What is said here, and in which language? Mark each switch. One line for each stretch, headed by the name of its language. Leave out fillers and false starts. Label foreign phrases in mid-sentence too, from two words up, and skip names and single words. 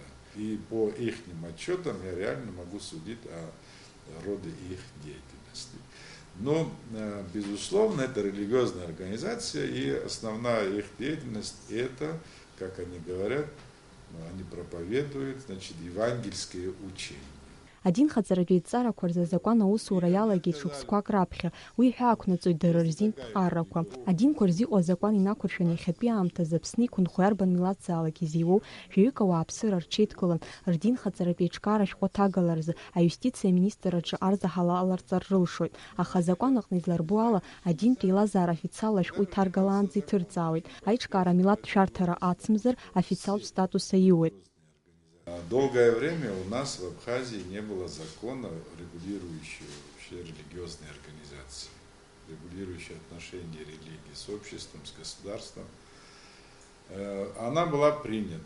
Russian: И по их отчетам я реально могу судить о роде их деятельности. Но, безусловно, это религиозная организация, и основная их деятельность – это, как они говорят, они проповедуют, значит, евангельские учения.
Abkhazian: Адин хаҵаратәи иҵаарақәа рзы азакәан аусура иалагеит шықәсқәак раԥхьа, уи ҳәа ақәнаҵоит дара рзинтә ҟаррақәа. Адинқәа рзы иҟоу азакәан инақәыршәаны иахьатәи аамҭазы Аԥсны иқәынхо иарбан милаҭзаалак изиуоу жәаҩык ауааԥсыра рҽеидкылан рдин хаҵаратәи еиҿкаара ашәҟәы ҭагаларазы аиустициа аминистр аҿы арза ҳалаларҵар рылшоит. Аха азакәан аҟны изларбо ала адинтә еилазаара афициал ашәҟәы иҭаргалаанӡа иҭырҵаауеит. Аиҿкаара милаҭтә шәарҭара ацымзар официалтә статус аиуеит.
Russian: Долгое время у нас в Абхазии не было закона, регулирующего вообще религиозные организации, регулирующие отношения религии с обществом, с государством. Она была принята.